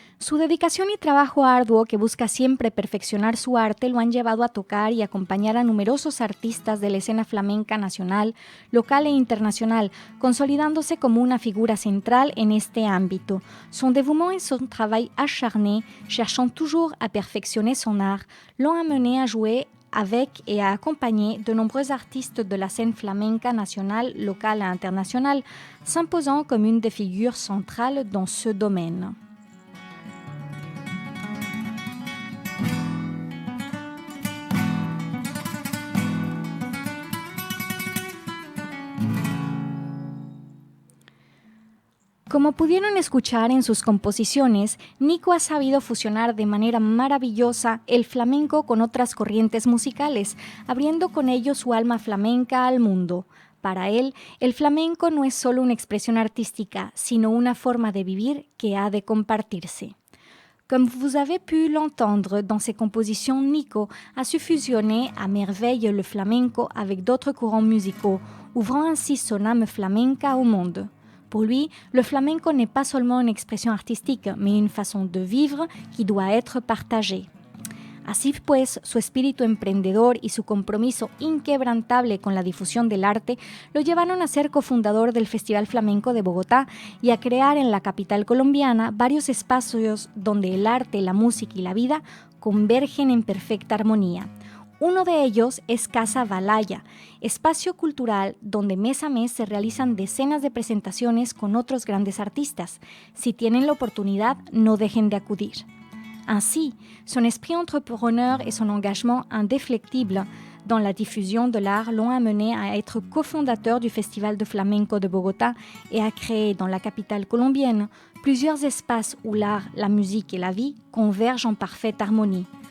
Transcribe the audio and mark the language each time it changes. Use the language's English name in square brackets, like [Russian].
[Spanish] Su dedicación y trabajo arduo que busca siempre perfeccionar su arte lo han llevado a tocar y acompañar a numerosos artistas de la escena flamenca nacional, local e internacional, consolidándose como una figura central en este ámbito. [French] Son dévouement et son travail acharné, cherchant toujours à perfectionner son art, l'ont amené à jouer avec et à accompagner de nombreux artistes de la scène flamenca nationale, locale et internationale, s'imposant comme une des figures centrales dans ce domaine. [Spanish] Como pudieron escuchar en sus composiciones, Nico ha sabido fusionar de manera maravillosa el flamenco con otras corrientes musicales, abriendo con ello su alma flamenca al mundo. Para él, el flamenco no es solo una expresión artística, sino una forma de vivir que ha de compartirse. [French] Comme vous avez pu l'entendre dans ses compositions, Nico a su fusionner à merveille le flamenco avec d'autres courants musicaux, ouvrant ainsi son âme flamenca au monde. Pour lui, le flamenco n'est pas seulement une expression artistique, mais une façon de vivre qui doit être partagée. [Spanish] Así pues, su espíritu emprendedor y su compromiso inquebrantable con la difusión del arte lo llevaron a ser cofundador del Festival Flamenco de Bogotá y a crear en la capital colombiana varios espacios donde el arte, la música y la vida convergen en perfecta armonía. Uno de ellos es Casa Balaya, espacio cultural donde mes a mes se realizan decenas de presentaciones con otros grandes artistas. Si tienen la oportunidad, no dejen de acudir. [French] Ainsi, son esprit entrepreneur et son engagement indéfectible dans la diffusion de l'art l'ont amené à être cofondateur du Festival de Flamenco de Bogotá et à créer dans la capitale colombienne plusieurs espaces où l'art, la musique et la vie convergent en parfaite harmonie.